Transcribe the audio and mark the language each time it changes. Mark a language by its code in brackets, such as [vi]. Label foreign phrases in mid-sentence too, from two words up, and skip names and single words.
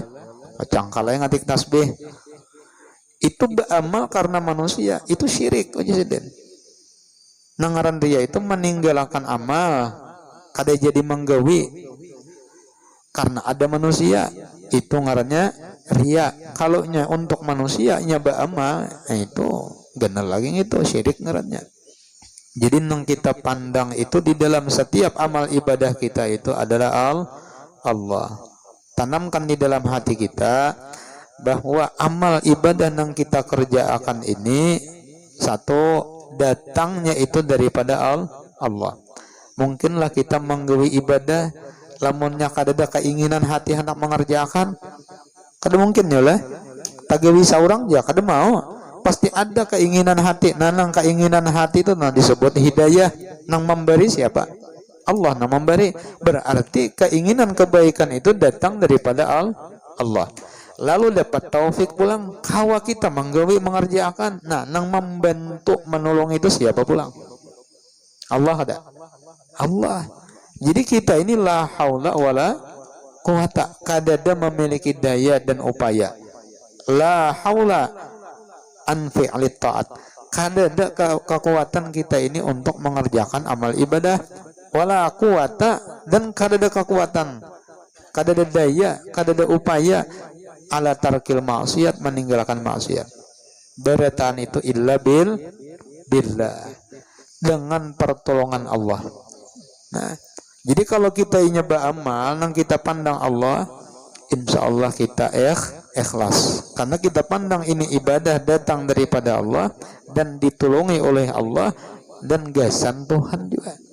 [bjn] Cangkalai ngatik tasbih. Itu beramal karena manusia, itu syirik aja sih. Nangaran riya itu meninggalkan amal, kada jadi menggawi karena ada manusia, itu ngarannya riya. Kalau nya untuk manusia nya beramal, itu benar lagi itu syirik ngarannya. Jadi nang kita pandang itu di dalam setiap amal ibadah kita itu adalah Allah. [id] Tanamkan di dalam hati kita bahwa amal ibadah yang kita kerjakan ini satu datangnya itu daripada Allah. [bjn] Mungkinlah kita menggawi ibadah lamunnya kada ada keinginan hati hendak mengerjakan, kada mungkin ya lah. Tagawi saurang ya kada mau. Pasti ada keinginan hati. Nang keinginan hati itu disebut hidayah. Nang memberi siapa? Allah nang memberi. [id] Berarti keinginan kebaikan itu datang daripada Allah. [bjn] Lalu dapat taufik pulang kawa kita menggawi mengerjakan. Nah, nang membantu menolong itu siapa pulang? Allah ada. Allah. Jadi kita ini [ar] لا حول ولا قوة, [bjn] kadada memiliki daya dan upaya. [ar] لا حول عن فعل الطاعات. [bjn] Kadada kekuatan kita ini untuk mengerjakan amal ibadah. [ar] ولا قوة, [bjn] dan kadada kekuatan, kadada daya, kadada upaya [ar] على ترك المعصية, [bjn] meninggalkan maksiat. Beretan itu [ar] إلا بالله, [bjn] dengan pertolongan Allah. Nah, jadi kalau kita nyoba amal nang kita pandang Allah, [ar] إن شاء الله [bjn] kita ikhlas, karena kita pandang ini ibadah datang daripada Allah dan ditolongi oleh Allah dan gasan Tuhan juga.